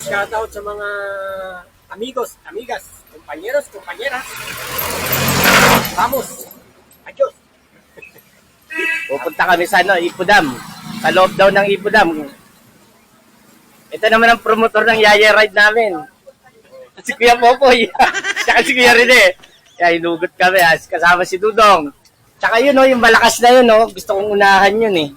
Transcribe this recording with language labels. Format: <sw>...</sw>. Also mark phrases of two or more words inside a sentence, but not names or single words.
<tl>Shoutout sa mga</tl> <es>amigos, amigas, compañeros, compañeras. Vamos! Adios!</es> <tl>Pupunta kami sa Ipodam. Sa loob daw ng Ipodam. Ito naman ang promotor ng Yaya Ride namin. Si Kuya Popoy. Tsaka si Kuya Rene. Kaya hinugot kami. Kasama si Dudong. Tsaka yun, yung malakas na yun. Gusto kong unahan yun eh.</tl>